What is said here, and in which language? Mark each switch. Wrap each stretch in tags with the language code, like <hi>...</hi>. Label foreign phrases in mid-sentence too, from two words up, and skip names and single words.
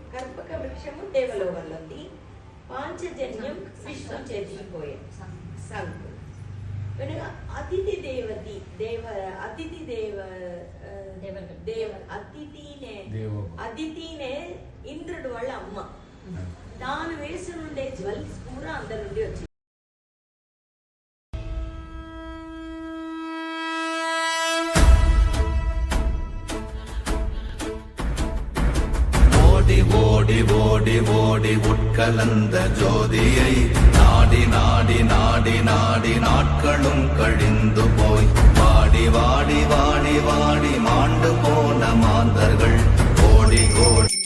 <te>కర్పక వృక్షము దేవలోకంలో ఉంది. పాంచజన్యం విష్ణు చేతికిపోయాడు. సంకు వెనక అతిథి అదితినే ఇంద్రుడు వాళ్ళ అమ్మ. తాను వేసి ఉండే జ్యువెల్స్ కూడా అందరి నుండి వచ్చింది.</te> <ta>ஓடி ஓடி ஓடி ஓடி உட்கலந்த ஜோதியை நாடி நாடி நாடி நாடி நாட்களும் கழிந்து போய் வாடி வாடி வாடி வாடி மாண்டு போன மாந்தர்கள் கோடி கோடி.</ta>